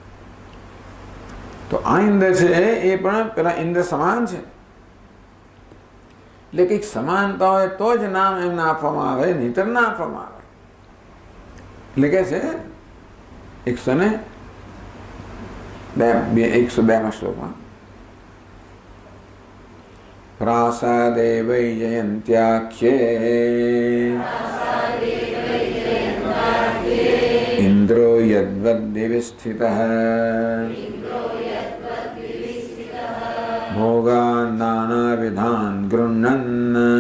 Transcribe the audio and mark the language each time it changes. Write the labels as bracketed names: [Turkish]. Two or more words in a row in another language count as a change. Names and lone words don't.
[Gujarati] તો આ ઇન્દ્ર છે એ પણ પેલા ઇન્દ્ર સમાન છે। એટલે કંઈક સમાનતા હોય તો જ નામ એમને આપવામાં આવે, નહીતર ના આપવામાં આવે। એટલે કે છે 102 શ્લોકમાં [Sanskrit] प्रासादे वैजयन्त्याख्ये इंद्रो यद्वद्दिवि स्थितः भोगान् नानाविधान् गृह्णन्